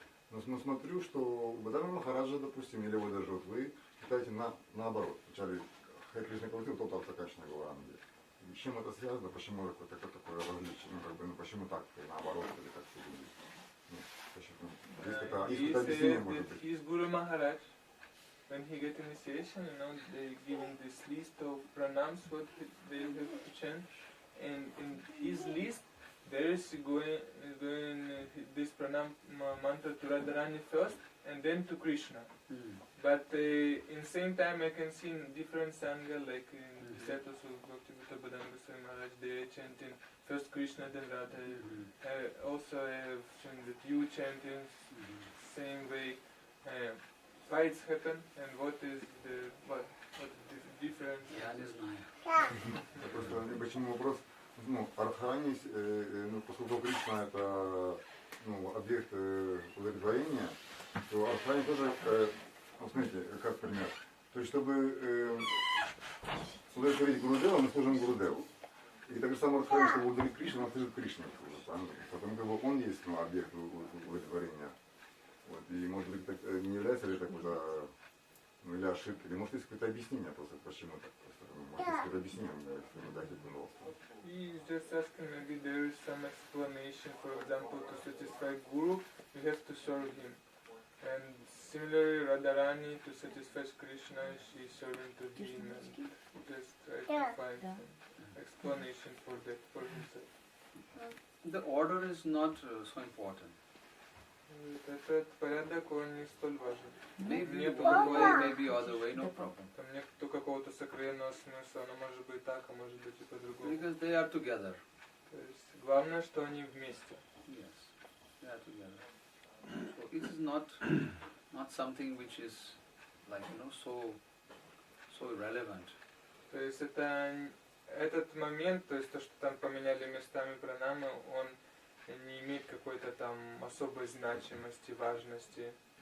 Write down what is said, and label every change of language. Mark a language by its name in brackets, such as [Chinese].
[Russian] Но смотрю, что у Бадама Махараджа, допустим, или вы даже вот вы читаете наоборот. Вначале Хэ Кришна Каванасимаху, потом Тапта Канчна Гауранги. с чем это связано, почему такое различие, ну, как бы, ну, почему так, наоборот, или как все будет. Ну, почему? Есть какое-то объяснение, может быть. [English] His Guru Maharaj, when he get initiation, they give him this list of pranams what they have to chant, and in his list there is going this pranam mantra to Radharani first, and then to Krishna. But in same time I can see in different sangha, like in the status of Bhakti-yoga Maharaj, they are chanting first Krishna, then Radha. Also I have seen that you chanting same way. Why it's happened and what is the difference? [Russian] Я не знаю. Просто почему вопрос, ну, Радхарани, ну, поскольку Кришна это, ну, объект удовлетворения, то Радхарани тоже, вот смотрите, как пример. То есть, чтобы удовлетворить Гурудева, мы служим Гурудеву. И так же самое Радхарани, чтобы удовлетворить Кришну, он служит Кришне. Потому как бы он есть, ну, объект удовлетворения. Вот, и может быть так, не является ли это какой-то, ну, или ошибкой, или может есть какое-то объяснение просто, почему так, просто, ну, может есть какое-то объяснение, если мы дать это [English] He is just asking, maybe there is some explanation, for example, to satisfy Guru, you have to serve him. And similarly, Radharani, to satisfy Krishna, she is serving to him, and just try to find some explanation for that, for himself. The order is not so important. [Russian] Этот порядок, он не столь важен. [English] Maybe one way, maybe other way, no problem. [Russian] Там нету какого-то сокровенного смысла, оно может быть так, а может быть и по-другому. [English] Because they are together. [Russian] То есть главное, что они вместе. [English] Yes, they are together. So it is not something which is like, so irrelevant. [Russian] То есть это этот момент, то есть то, что там поменяли местами пранамы, он не имеет какой-то там особой значимости, важности.